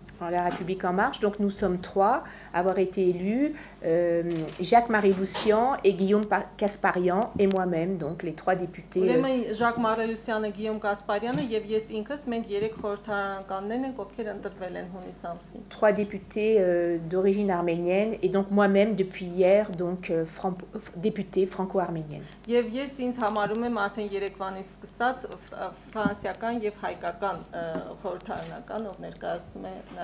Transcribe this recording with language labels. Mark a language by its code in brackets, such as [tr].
[fr] La République En Marche. Donc nous sommes 3 à avoir été élus, Jacques-Marie Loussian et Guillaume Kasparian et moi-même, donc les 3 députés. [hy] Ուրեմն Jacques-Marie Loussian-ը, Guillaume Kasparian-ը եւ ես ինքս մենք 3 խորհրդարանականներն ենք, ովքեր ընտրվել են հունիս ամսին. [fr] 3 députés d'origine arménienne et donc moi-même depuis hier donc députée franco-arménienne. [hy] Եվ ես ինձ համարում եմ արդեն երեկվանից սկսած ֆրանսիական եւ հայկական խորհրդարանական, ով ներկայացնում է